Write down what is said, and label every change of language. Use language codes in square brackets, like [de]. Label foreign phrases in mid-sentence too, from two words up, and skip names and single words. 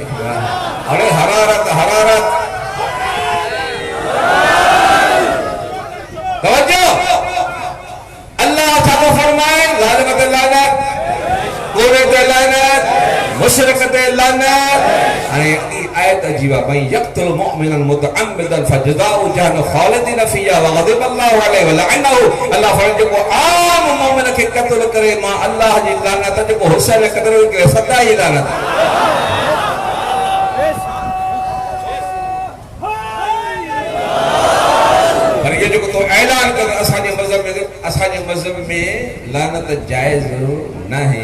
[sd] हाणे हरारत हरारत तवज्जो। अल्लाह छा थो फरमाए? ज़ालिम ते लानत, कोरे ते लानत, मुशरिक ते लानत। हाणे आयत अजीब आहे भई, [ar] يقتل مؤمنا متعمدا فجزاؤه جهنم خالدين فيها وغضب الله عليه ولعنه. [sd] अल्लाह फरमाए जेको आम मोमिन खे क़त्ल करे, मां अल्लाह जी लानत, जेको हुसैन खे क़त्ल करे सदा जी लानत। पर ये जेको तो ऐलान कर असांजे मज़हब में लानत जाइज़ न आहे।